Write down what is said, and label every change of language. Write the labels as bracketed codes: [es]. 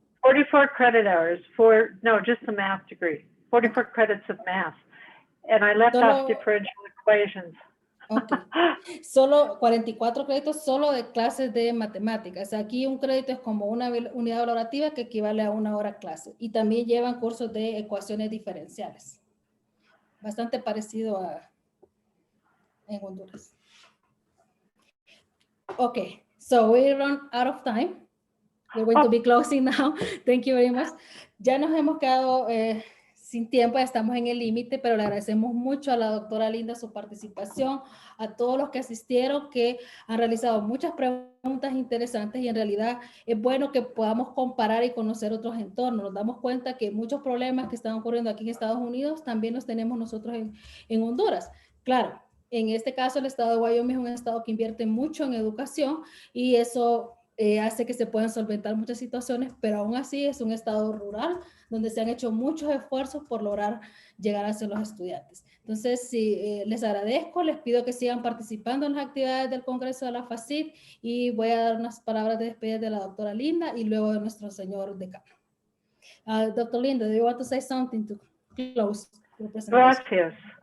[en] 44 credit hours just the math degree, 44 credits of math. And I left off [es] Solo- [en] differential equations. Ok. [es] Solo 44 créditos solo de clases de matemáticas. Aquí un crédito es como una unidad valorativa que equivale a una hora clase. Y también llevan cursos de ecuaciones diferenciales. Bastante parecido a en Honduras. [en] Okay, so we run out of time. We're going to be closing now. Thank you very much. [es] Ya nos hemos quedado sin tiempo, ya estamos en el límite, pero le agradecemos mucho a la doctora Linda su participación, a todos los que asistieron, que han realizado muchas preguntas interesantes y en realidad es bueno que podamos comparar y conocer otros entornos. Nos damos cuenta que muchos problemas que están ocurriendo aquí en Estados Unidos también los tenemos nosotros en Honduras. Claro, en este caso el estado de Wyoming es un estado que invierte mucho en educación y eso hace que se puedan solventar muchas situaciones, pero aún así es un estado rural donde se han hecho muchos esfuerzos por lograr llegar hacia los estudiantes. Entonces, sí, les agradezco, les pido que sigan participando en las actividades del Congreso de la FACIT y voy a dar unas palabras de despedida de la doctora Linda y luego de nuestro señor decano. [en] Dr. Linda, do you want to say something to close your presentation?